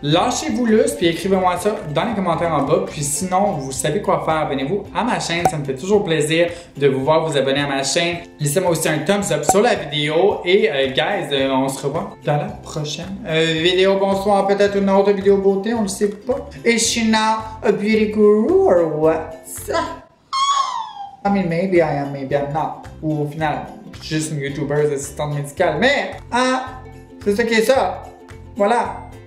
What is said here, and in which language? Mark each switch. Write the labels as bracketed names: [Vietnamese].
[French] Lâchez-vous lustre, puis écrivez-moi ça dans les commentaires en bas. Puis sinon, vous savez quoi faire. Abonnez-vous à ma chaîne. Ça me fait toujours plaisir de vous voir vous abonner à ma chaîne. Laissez-moi aussi un thumbs up sur la vidéo. Et guys, on se revoit dans la prochaine vidéo. Bonsoir, peut-être une autre vidéo beauté, on ne sait pas. [English] Is she now a beauty guru or what? I mean, maybe I am, maybe I'm not. [French] Ou au final, juste une YouTuber assistante médicale. Mais, c'est ça qui est ça. Voilà.